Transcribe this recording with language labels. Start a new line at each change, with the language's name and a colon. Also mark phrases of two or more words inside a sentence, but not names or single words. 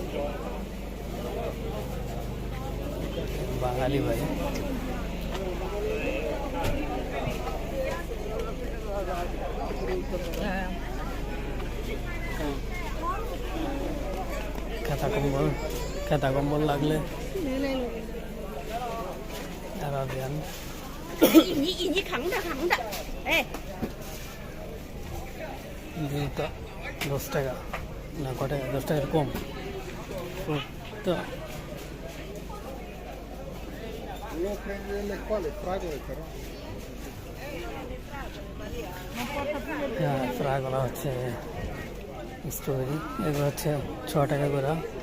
Bangla: বাঙালি ভাই খেতা কম্বল লাগলে আরাবিয়ান।
Chinese: 你扛着扛着，哎，
Bangla: দুইটা 10 টাকা না, ক টাকা? 10 টাকার কম তো। হ্যাঁ, ফ্রাগুলো হচ্ছে স্ট্রবেরি, এগুলো হচ্ছে 6 টাকা করে।